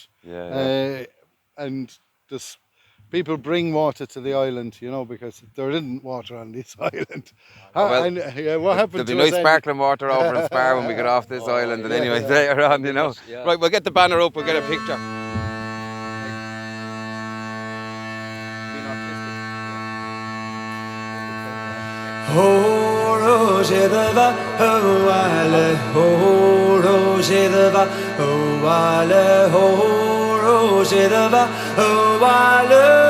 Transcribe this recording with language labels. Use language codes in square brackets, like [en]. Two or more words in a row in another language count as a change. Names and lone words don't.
[en] Yeah. And there's people bring water to the island, you know, because there isn't water on this island. Well, what happened There'll be to nice us, Andy? sparkling water over in Spar when we get off this island. And anyway, later on, you know. Yeah. Right, we'll get the banner up. We'll get a picture. Oh, roger de va, oh, alle, oh, roger de va, oh, alle, oh, roger de va, oh, alle.